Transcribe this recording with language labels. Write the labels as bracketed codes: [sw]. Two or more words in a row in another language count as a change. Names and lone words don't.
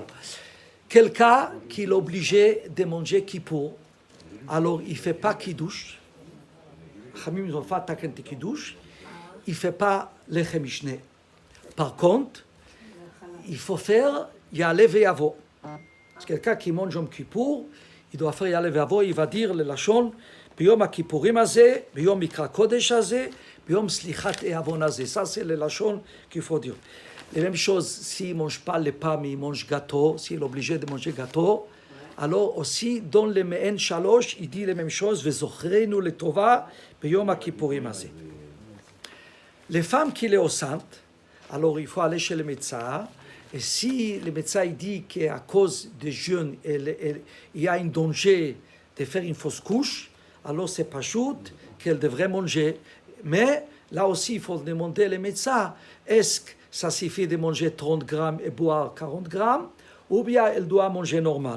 [fr] Quelqu'un qui est obligé de manger kippour, alors il ne fait pas kiddush. Chamim ont fait takent kiddush. Il ne fait pas [he] לחם משנה. [fr] Par contre, il faut faire [he] יעלה ויבוא. [fr] C'est quelqu'un qui mange Yom Kippour, il doit faire [he] יעלה ויבוא, [fr] il va dire le lachon [he] ביום הכיפורים הזה, ביום מקרא קודש הזה, ביום סליחת העוון הזה. [fr] Ça, c'est le lachon qu'il faut dire. La même chose, s'il ne mange pas les pommes, il mange gâteau, s'il est obligé de manger gâteau, alors aussi, dans le Me'en Shalosh, il dit la même chose, [he] וזוכרנו לטובה ביום הכיפורים הזה. [fr] Les femmes qui sont enceintes, alors il faut aller chez le médecin, et si le médecin dit qu'à cause des jeûnes, il y a un danger de faire une fausse couche, alors c'est pas chouette qu'elle devrait manger. Mais là aussi, il faut demander au médecin, est-ce que ça suffit de manger 30 grammes et boire 40 grammes, ou bien elle doit manger normal.